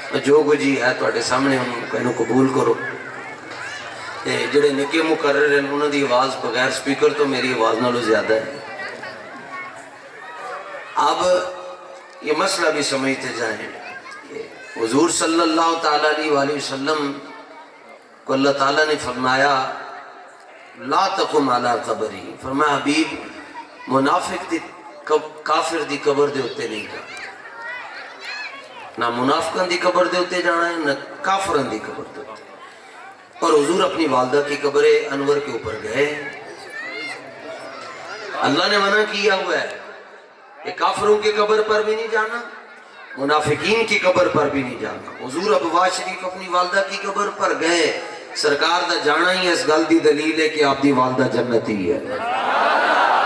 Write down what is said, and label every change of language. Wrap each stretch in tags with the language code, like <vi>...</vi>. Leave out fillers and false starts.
<pa>جو کچھ ہی ہے تواڈے سامنے ہم کہنوں قبول کرو. جڑے نکے مقرر ہیں انہوں دی آواز بغیر سپیکر تو میری آواز نالوں زیادہ ہے.</pa> <ur>اب یہ مسئلہ بھی سمجھتے جائیں کہ حضور صلی اللہ تعالیٰ علیہ وسلم کو اللہ تعالیٰ نے فرمایا</ur> <ar>لا تقم علی قبری.</ar> <pa>فرمایا حبیب منافق دی کافر دی قبر دے ہوتے نہیں جانا. نہ منافقان دی قبر دے ہوتے جانا ہے نہ کافران دی قبر دے ہوتے.</pa> <ur>اور حضور اپنی والدہ کی قبر انور کے اوپر گئے. اللہ نے منع کیا ہوا ہے کہ کافروں کی قبر پر بھی نہیں جانا منافقین کی قبر پر بھی نہیں جانا. حضور ابوا شریف اپنی والدہ کی قبر پر گئے.</ur> <pa>سرکار دا جانا ہی اس گل دی دلیل ہے کہ آپ دی والدہ جنتی ہے.</pa>